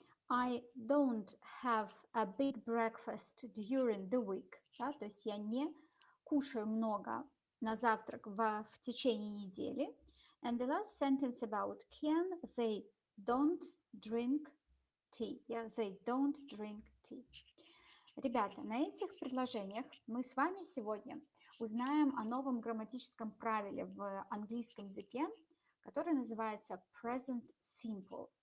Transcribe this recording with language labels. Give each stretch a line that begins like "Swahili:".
English: I don't have a big breakfast during the week.
Russian: Да? То есть я не кушаю много на завтрак в течение недели.
English: And the last sentence about can, they don't drink tea. Yeah, they don't drink tea.
Russian: Ребята, на этих предложениях мы с вами сегодня узнаем о новом грамматическом правиле в английском языке, которое называется present simple.